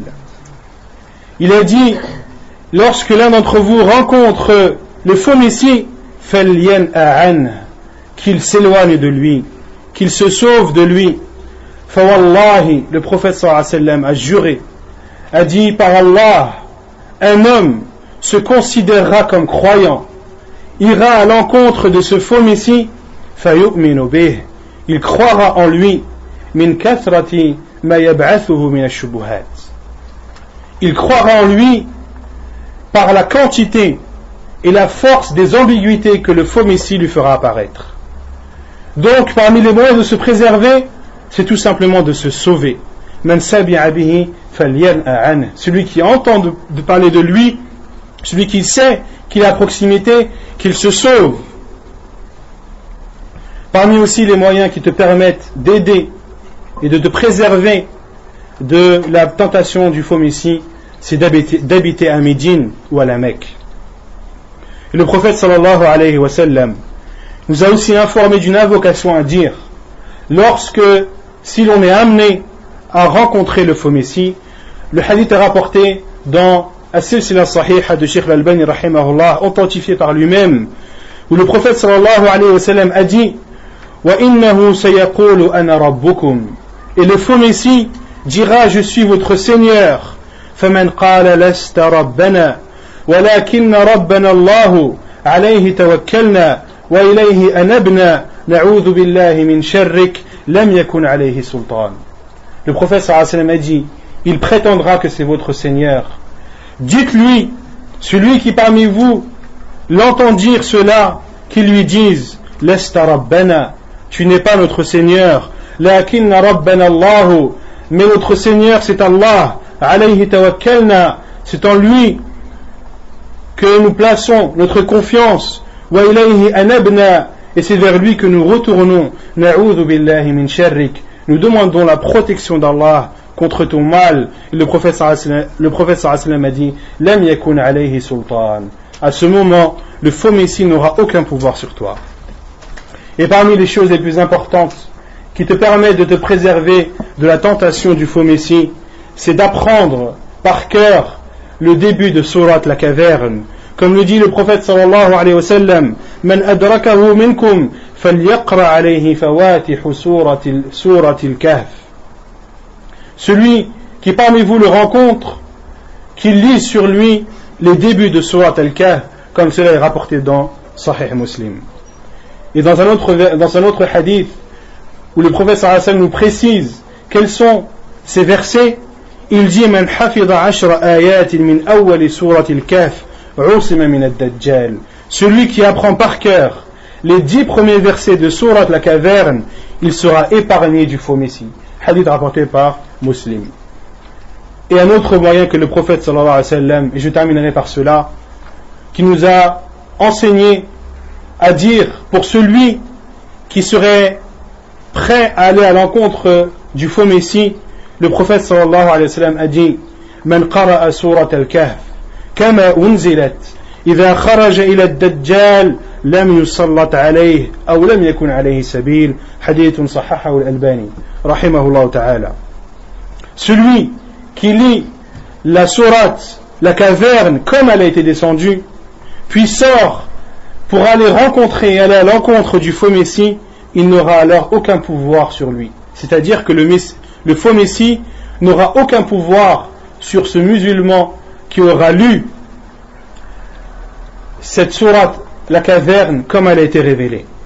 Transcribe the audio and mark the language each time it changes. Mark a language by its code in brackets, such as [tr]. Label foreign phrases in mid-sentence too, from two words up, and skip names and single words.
[fr] Il a dit, lorsque l'un d'entre vous rencontre le faux Messie, qu'il s'éloigne de lui, qu'il se sauve de lui. Fawallahi, le prophète [ar] صلى الله عليه وسلم [fr] a juré, a dit, par Allah, un homme se considérera comme croyant, ira à l'encontre de ce faux Messie, [ar] فيؤمن به, [fr] il croira en lui, [ar] من كثرة ما يبعثه من الشبهات, [fr] il croira en lui par la quantité et la force des ambiguïtés que le faux Messie lui fera apparaître. Donc parmi les moyens de se préserver, c'est tout simplement de se sauver. [ar] من سمع به فلينأ عن, [fr] celui qui entend de parler de lui, celui qui sait qu'il est à proximité, qu'il se sauve. Parmi aussi les moyens qui te permettent d'aider et de te préserver de la tentation du faux Messie, c'est d'habiter à Médine ou à la Mecque. Et le prophète [ar] صلى الله عليه وسلم [fr] nous a aussi informé d'une invocation à dire si l'on est amené à rencontrer le faux Messie. Le hadith est rapporté dans As-Silsila Sahiha de Sheikh Al-Albani rahimahullah, authentifié par lui-même, où le prophète [ar] صلى الله عليه وسلم [fr] a dit [ar] وَإِنَّهُ سَيَقُولُ أَنَا رَبُّكُمْ, [fr] et le faux Messie dira je suis votre Seigneur. [ar] فَمَنْ قَالَ لَسْتَ رَبَّنَا وَلَكِنَّ رَبَّنَا اللَّهُ عَلَيْهِ تَوَكَّلْنَا وَإِلَيْهِ أَنَبْنَا نَعُوذُ بِاللَّهِ مِنْ شَرِّكَ لَمْ يَكُنْ عَلَيْهِ سُلْطَانٌ. [fr] Le prophète [ar] صلى الله عليه وسلم [fr] a dit il prétendra que c'est votre Seigneur. Dites-lui, celui qui parmi vous l'entend dire cela, qui lui dise [ar] لست ربنا, [fr] tu n'es pas notre Seigneur, [ar] لكن ربنا الله, [fr] mais notre Seigneur c'est Allah, [ar] عليه توكلنا, [fr] c'est en lui que nous plaçons notre confiance, [ar] وإليه أنبنا, [fr] et c'est vers lui que nous retournons, [ar] نعوذ بالله من شرك, [fr] nous demandons la protection d'Allah contre ton mal. Et le prophète [ar] صلى الله عليه وسلم [fr] a dit [ar] لم يكن عليه سلطان, [fr] à ce moment le faux messie n'aura aucun pouvoir sur toi. Et parmi les choses les plus importantes qui te permettent de te préserver de la tentation du faux messie, c'est d'apprendre par cœur le début de sourate la caverne, comme le dit le prophète [ar] صلى الله عليه وسلم من أدركه منكم فليقرأ عليه فواتح سورة الكهف. [fr] Celui qui parmi vous le rencontre, qu'il lise sur lui les débuts de Surat al-Kahf, comme cela est rapporté dans Sahih Muslim. Et dans un autre hadith, où le prophète [ar] صلى الله عليه وسلم [fr] nous précise quels sont ces versets, il dit [ar] من حفظ 10 آيات من أول سورة الكهف عصم من الدجال. [fr] Celui qui apprend par cœur les 10 premiers versets de Surat la caverne, il sera épargné du faux messie. Hadith rapporté par Muslim. Et un autre moyen que le prophète [ar] صلى الله عليه وسلم, [fr] et je terminerai par cela, qui nous a enseigné à dire pour celui qui serait prêt à aller à l'encontre du faux messie, le prophète [ar] صلى الله عليه وسلم [fr] a dit [ar] من قرأ سورة الكهف كما أنزلت إذا خرج إلى الدجال لم يسلط عليه أو لم يكن عليه سبيل. حديث صححه الألباني رحمه الله تعالى. [fr] Celui qui lit la sourate, la caverne, comme elle a été descendue, puis sort pour aller rencontrer et aller à l'encontre du faux messie, il n'aura alors aucun pouvoir sur lui. C'est-à-dire que le faux messie n'aura aucun pouvoir sur ce musulman qui aura lu cette sourate, la caverne, comme elle a été révélée.